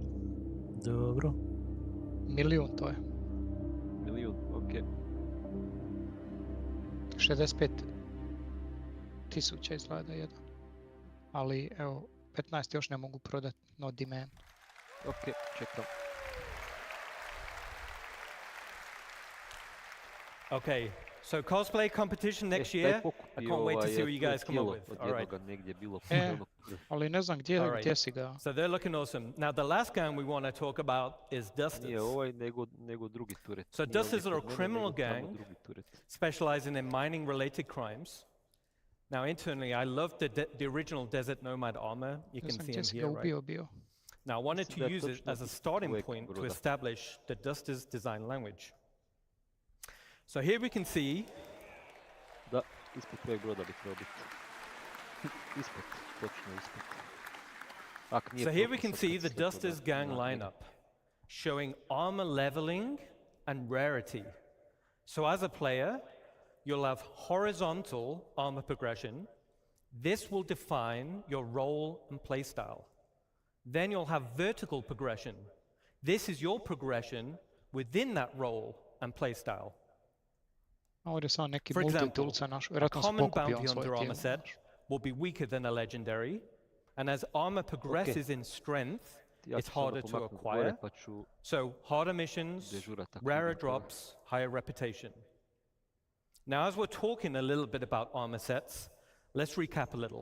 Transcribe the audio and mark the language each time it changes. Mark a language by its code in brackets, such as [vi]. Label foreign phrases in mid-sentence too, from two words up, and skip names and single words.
[hr] Dobro. 1.000.000 to je. 1.000.000, okej. 65.000 izgleda jedan. Ali evo, 15 još ne mogu prodat, [en] no demand. [hr] Okej, čekam. [en] Okay, so cosplay competition next year. I can't wait to see what you guys come up with. All right. [hr] Ali ne znam gdje si ga. [en] So they're looking awesome. Now the last gang we want to talk about is Dusters. [hr] Nije ovaj nego drugi turet. [en] So Dusters are a criminal gang specializing in mining-related crimes. Now internally, I love the original Desert Nomad armor. You can see him here, right? Now I wanted to use it as a starting point to establish the Dusters design language. So here we can see... [hr] Da, ispod tvojeg broda bi trebao biti. Ispod, točno ispod. [en] So here we can see the Dusters gang lineup, showing armor leveling and rarity. So as a player, you'll have horizontal armor progression. This will define your role and playstyle. Then you'll have vertical progression. This is your progression within that role and playstyle. [hr] Ovdje sam neki [en] For example, [hr] multitoolca naš, a vjerojatno se [en] common [hr] pokupio on [en] bounty on [hr] svoje [en] their armor [hr] tijelo. [en] set will be weaker than a legendary, and as armor progresses in strength, it's harder to acquire. So harder missions, rarer drops, higher reputation. Now, as we're talking a little bit about armor sets, let's recap a little.